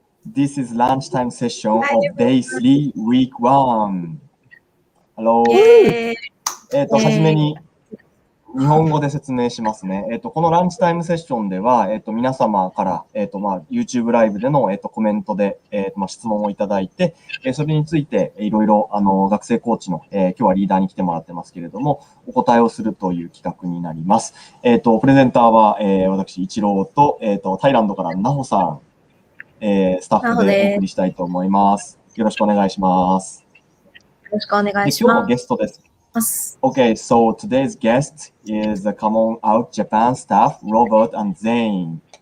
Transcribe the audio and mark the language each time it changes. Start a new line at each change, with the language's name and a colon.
English: This is lunchtime session of day 3, week 1. Hello.
Japanese: はじめに日本語で説明しますね。このランチタイムセッションでは、皆様から、YouTube ライブでの、コメントで、質問をいただいて、それについて、いろいろ、学生コーチの、今日はリーダーに来てもらってますけれども、お答えをするという企画になります。プレゼンターは、私、一郎と、タイランドからナホさん、スタッフでお送りしたいと思います。よろしくお願いします。よろしくお願いします。今日のゲストです。
English: Okay, so today's guest is the Come On Out Japan staff, Robert and Zane.